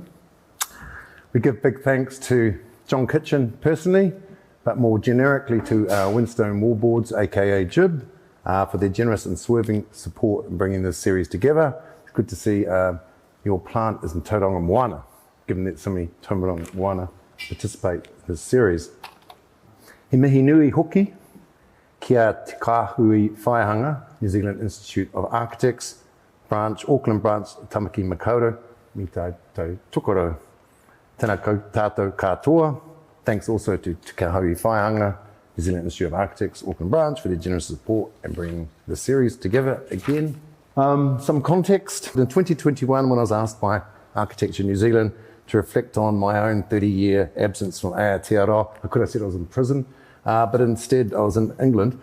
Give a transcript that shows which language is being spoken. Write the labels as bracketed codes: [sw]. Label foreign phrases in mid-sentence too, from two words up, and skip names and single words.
[en] We give big thanks to John Kitchen personally, but more generically to Windstone Wallboards, aka JIB, for their generous and swerving support in bringing this series together. It's good to see your plant is in Tauranga Moana, given that so many Tauranga Moana participate in this series. [mi] He mihi nui hoki kia Te Kāhui Whaihanga, [en] New Zealand Institute of Architects, Auckland branch, [mi] Tamaki Makaurau, mi tai tukoro. Tēnā tātou katoa. [en] Thanks also to Te Kāhui Whaihanga, New Zealand Institute of Architects, Auckland branch, for their generous support and bringing the series together again. Some context. In 2021, when I was asked by Architecture New Zealand to reflect on my own 30-year absence from Aotearoa, I could have said I was in prison, but instead I was in England.